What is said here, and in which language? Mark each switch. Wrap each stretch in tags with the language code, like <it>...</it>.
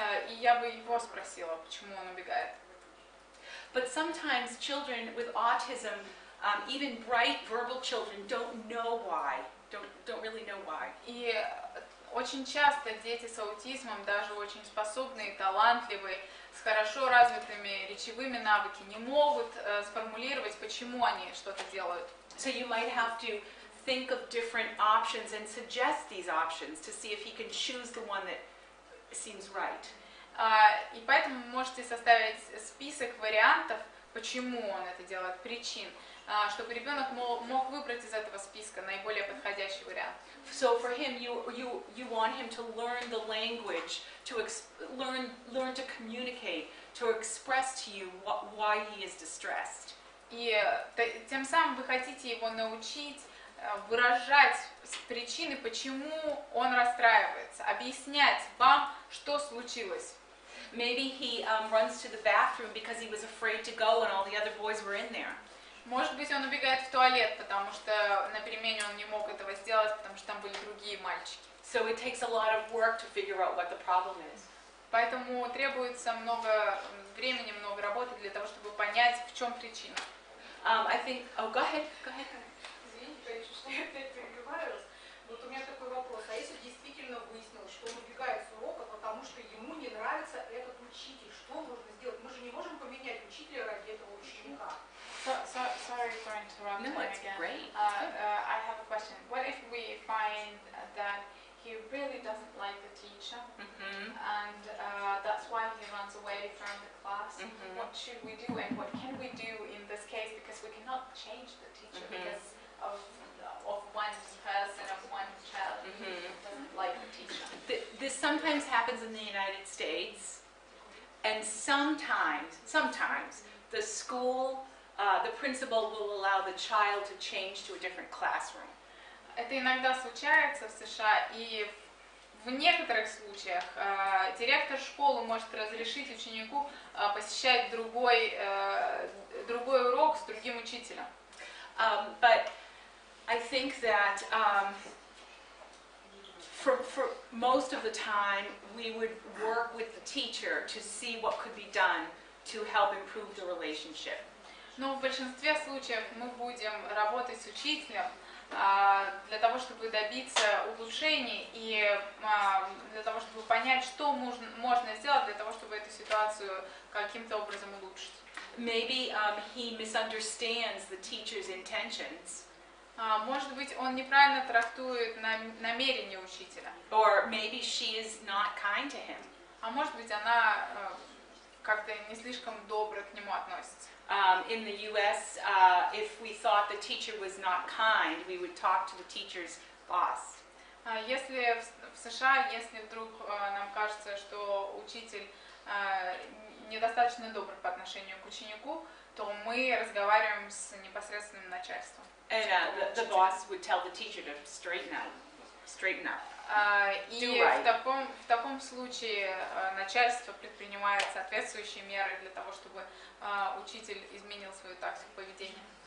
<ru>И я бы его спросила, почему он убегает.</ru> <en>But sometimes children with autism, even bright verbal children, don't know why. Don't really know why.</en> <ru>И очень часто дети с аутизмом, даже очень способные, талантливые, с хорошо развитыми речевыми навыками, не могут сформулировать, почему они что-то делают.</ru> <en>So you might have to think of different options and suggest these options to see if he can choose the one that seems right.</en> <ru>И поэтому вы можете составить список вариантов, почему он это делает, причин, чтобы ребенок мог выбрать из этого списка наиболее подходящий вариант.</ru> <en>So for him, you want him to learn the language, to learn to communicate, to express to you why he is distressed.</en> <ru>И тем самым вы хотите его научить выражать причины, почему он расстраивается, объяснять вам, что случилось.</ru> <en>Maybe he runs to the bathroom because he was afraid to go and all the other boys were in there.</en> <ru>Может быть, он убегает в туалет, потому что на перемене он не мог этого сделать, потому что там были другие мальчики.</ru> <en>So it takes a lot of work to figure out what the problem is.</en> <ru>Поэтому требуется много времени, много работы для того, чтобы понять, в чем причина.</ru> <en>I think. Oh, go ahead.</en> <ru>Извините, конечно, что я опять перебиваю вас. Вот у меня такой вопрос. А если действительно выяснилось, что он убегает с урока, потому что ему не нравится этот учитель, что нужно сделать? Мы же не можем поменять учителя ради этого ученика.</ru> <en>Sorry for interrupting No, it's again. great. I have a question. What if we find that he really doesn't like the teacher, and that's why he runs away from the class? What should we do, and what can we do in this case? Because we cannot change the teacher because of one person, of one child who doesn't like the teacher. This sometimes happens in the United States, and sometimes the school, the principal will allow the child to change to a different classroom.</en> <ru>Это иногда случается в США, и в некоторых случаях директор школы может разрешить ученику посещать другой урок с другим учителем.</ru> <en>But I think that for most of the time we would work with the teacher to see what could be done to help improve the relationship.</en> <ru>Но в большинстве случаев мы будем работать с учителем для того, чтобы добиться улучшений и для того, чтобы понять, что можно сделать для того, чтобы эту ситуацию каким-то образом улучшить.</ru> <en>Maybe he misunderstands the teacher's intentions.</en> <ru>Может быть, он неправильно трактует намерение учителя.</ru> <en>Or maybe she is not kind to him.</en> <ru>А может быть, она как-то не слишком добро к нему относится.</ru> <en>In the U.S., if we thought the teacher was not kind, we would talk to the teacher's boss.</en> <ru>Если в США, если вдруг нам кажется, что учитель недостаточно добр по отношению к ученику, то мы разговариваем с непосредственным начальством.</ru> <en>And the boss would tell the teacher to straighten up.</en> <ru>И в таком случае начальство предпринимает соответствующие меры для того, чтобы учитель изменил свою тактику поведения.</ru>